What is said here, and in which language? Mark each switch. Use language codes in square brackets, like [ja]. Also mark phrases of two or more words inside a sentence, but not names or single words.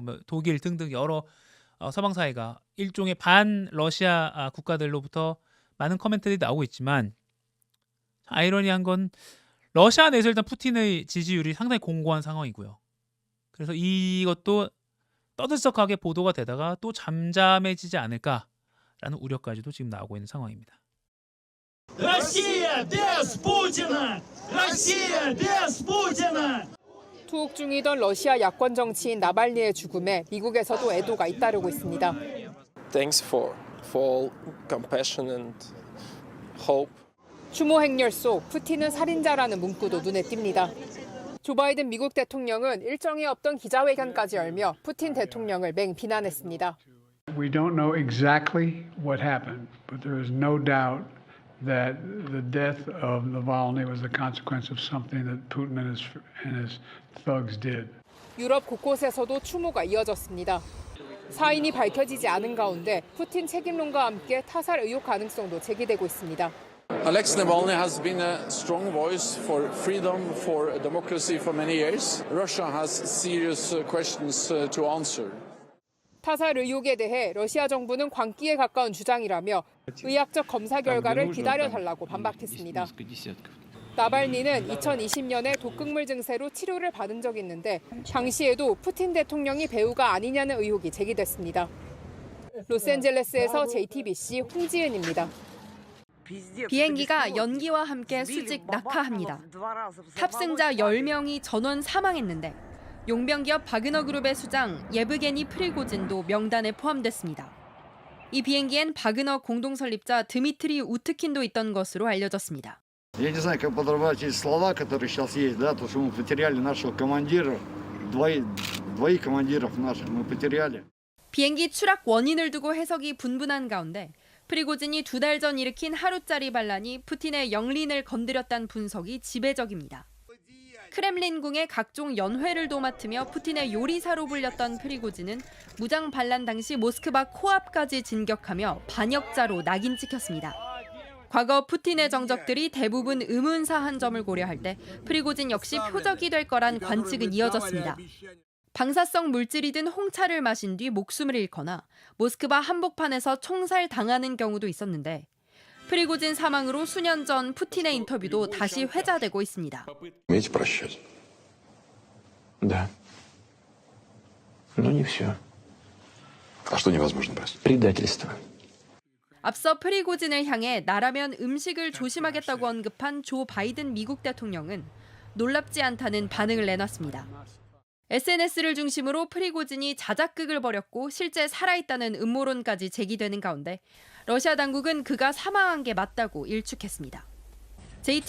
[ko] 독일 등등 여러 서방 사회가 일종의 반 러시아 국가들로부터 많은 코멘트들이 나오고 있지만 아이러니한 건 러시아 내에서 일단 푸틴의 지지율이 상당히 공고한 상황이고요. 그래서 이것도 떠들썩하게 보도가 되다가 또 잠잠해지지 않을까라는 우려까지도 지금 나오고 있는 상황입니다. [ru] Россия без Путина! Россия без Putина! [ko] 투옥 중이던 러시아 야권 정치인 나발리의 죽음에 미국에서도 애도가 잇따르고 있습니다. [en] Thanks for compassion and hope. [ko] 추모 행렬 속 푸틴은 살인자라는 문구도 눈에 띕니다. 조 바이든 미국 대통령은 일정이 없던 기자회견까지 열며 푸틴 대통령을 맹비난했습니다. [en] We don't know exactly what happened, but there is no doubt that the death of Navalny was the consequence of something that Putin and his thugs did. [ko] 유럽 곳곳에서도 추모가 이어졌습니다. 사인이 밝혀지지 않은 가운데 푸틴 책임론과 함께 타살 의혹 가능성도 제기되고 있습니다. [en] Alexei Navalny has been a strong voice for freedom, for democracy for many years. Russia has serious questions to answer. [ko] 타살 의혹에 대해 러시아 정부는 광기에 가까운 주장이라며 의학적 검사 결과를 기다려달라고 반박했습니다. 나발니는 2020년에 독극물 증세로 치료를 받은 적이 있는데 당시에도 푸틴 대통령이 배우가 아니냐는 의혹이 제기됐습니다. 로스앤젤레스에서 JTBC 홍지은입니다. 비행기가 연기와 함께 수직 낙하합니다. 탑승자 10명이 전원 사망했는데 용병기업 바그너 그룹의 수장 예브게니 프리고진도 명단에 포함됐습니다. 이 비행기엔 바그너 공동 설립자 드미트리 우트킨도 있던 것으로 알려졌습니다. [ru] Я не знаю, как подразумевать эти слова, которые сейчас есть, да, то, что мы потеряли нашего командира, двоих командиров наших мы потеряли. [ko] 비행기 추락 원인을 두고 해석이 분분한 가운데 프리고진이 2달 전 일으킨 하루짜리 반란이 푸틴의 영린을 건드렸다는 분석이 지배적입니다. 크렘린궁의 각종 연회를 도맡으며 푸틴의 요리사로 불렸던 프리고진은 무장 반란 당시 모스크바 코앞까지 진격하며 반역자로 낙인 찍혔습니다. 과거 푸틴의 정적들이 대부분 의문사한 점을 고려할 때 프리고진 역시 표적이 될 거란 관측은 이어졌습니다. 방사성 물질이 든 홍차를 마신 뒤 목숨을 잃거나 모스크바 한복판에서 총살당하는 경우도 있었는데 프리고진 사망으로 수년 전 푸틴의 인터뷰도 다시 회자되고 있습니다. [ru] Умеете прощать? Да. Но не все. А что невозможно простить? Предательство. [ko] 앞서 프리고진을 향해 나라면 음식을 조심하겠다고 언급한 조 바이든 미국 대통령은 놀랍지 않다는 반응을 내놨습니다. SNS를 중심으로 프리고진이 자작극을 벌였고 실제 살아있다는 음모론까지 제기되는 가운데 러시아 당국은 그가 사망한 게 맞다고 일축했습니다.